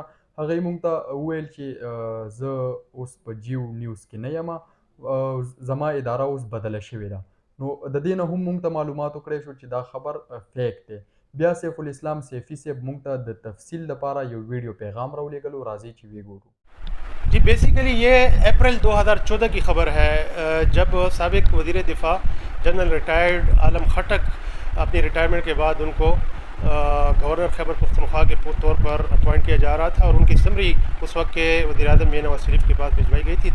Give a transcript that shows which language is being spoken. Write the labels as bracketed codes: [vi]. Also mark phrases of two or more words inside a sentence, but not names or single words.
[ps] هغوی موږ ته وویل چې زه اوس په جیو نیوز کې نه یم، زما اداره اوس بدله شوې ده. نو د دې نه هم موږ ته معلومات وکړی شو چې دا خبر فیک دی. بیا سیف الاسلام سیفي صاحب موږ ته د تفصیل لپاره یو ویډیو پیغام راولېږلو. راځئ چې ویې ګورو. [ur] جی بیسکلی یہ اپریل 2014 کی خبر ہے، جب سابق وزیرِ دفاع جنرل ریٹائرڈ عالم خٹک اپنی ریٹائرمنٹ کے بعد ان کو گورنر خیبر پختونخوا کے طور پر اپوائنٹ کیا جا رہا تھا اور ان کی سمری اس وقت کے وزیرِ اعظم میاں نواز شریف کے پاس بھجوائی گئی تھی.